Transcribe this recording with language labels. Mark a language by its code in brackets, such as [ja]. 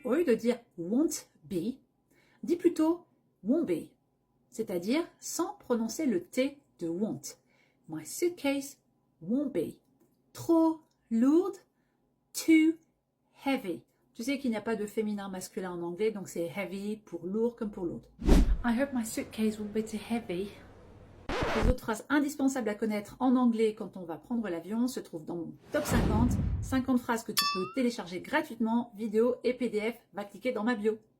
[fr] Au lieu de dire [en] won't be, [fr] dis plutôt [en] won't be. [fr] C'est-à-dire sans prononcer le T de [en] won't. My suitcase won't be. [fr] Trop lourde, [en] too heavy. [fr] Tu sais qu'il n'y a pas de féminin masculin en anglais, donc c'est [en] heavy [fr] pour lourd comme pour l'autre. [en] I hope my suitcase will be too heavy. [fr] Les autres phrases indispensables à connaître en anglais quand on va prendre l'avion se trouvent dans mon top 50. 50 phrases que tu peux télécharger gratuitement, vidéo et PDF. Va cliquer dans ma bio.